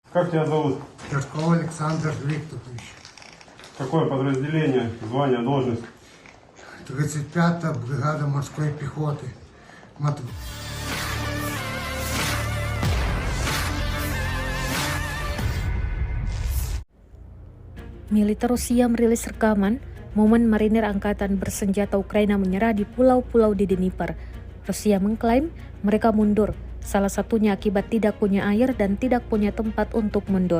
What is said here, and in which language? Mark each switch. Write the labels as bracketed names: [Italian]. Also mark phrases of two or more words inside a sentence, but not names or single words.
[Russian] Как тебя зовут? Пешков Александр Викторович. Какое подразделение, звание, должность? 35-я бригада морской пехоты. [Indonesian] Militer Rusia merilis rekaman momen marinir angkatan bersenjata Ukraina menyerah di pulau-pulau di Dnipro. Rusia mengklaim mereka mundur, salah satunya akibat tidak punya air dan tidak punya tempat untuk mundur.